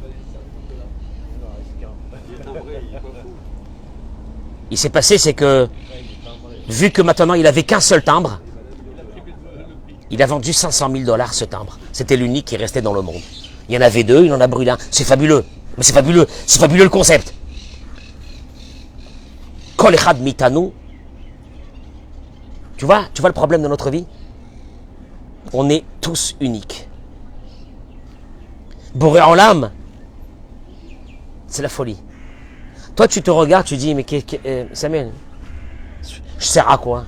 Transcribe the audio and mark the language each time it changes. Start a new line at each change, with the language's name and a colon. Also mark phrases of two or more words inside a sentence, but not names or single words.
French: Il s'est passé, c'est que, vu que maintenant il avait qu'un seul timbre, il a vendu 500 000 $ ce timbre. C'était l'unique qui restait dans le monde. Il y en avait 2, il en a brûlé un. C'est fabuleux. Mais c'est fabuleux le concept.
Hebrew: כל אחד מאיתנו.
French: Tu vois le problème de notre vie? On est tous uniques. Boré en l'âme, c'est la folie. Toi, tu te regardes, tu dis, mais Samuel, je sers à quoi?